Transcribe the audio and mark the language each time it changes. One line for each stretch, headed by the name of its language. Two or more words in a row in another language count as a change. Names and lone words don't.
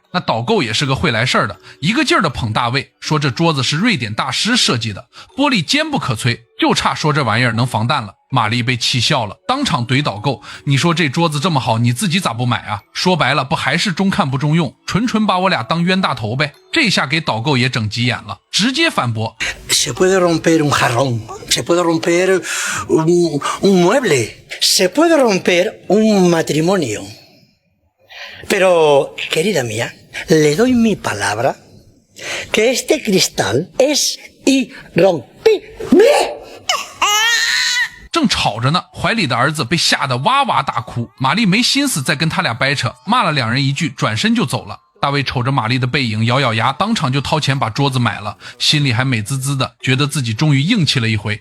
Chinese: 那导购也是个会来事儿的，一个劲儿的捧大卫，说这桌子是瑞典大师设计的，玻璃坚不可摧，就差说这玩意儿能防弹了。玛丽被气笑了，当场怼导购，你说这桌子这么好，你自己咋不买啊？说白了不还是中看不中用，纯把我俩当冤大头呗。这下给导购也整急眼了，直接反驳
Spanish: Se puede romper un jarrón, se puede romper un mueble, se puede romper un matrimonio. Pero, querida mía, le doy mi palabra que este cristal es irrompible.
Chinese: 正吵着呢，怀里的儿子被吓得哇哇大哭，玛丽没心思再跟他俩掰扯，骂了两人一句，转身就走了。大卫瞅着玛丽的背影，咬咬牙，当场就掏钱把桌子买了，心里还美滋滋的，觉得自己终于硬气了一回。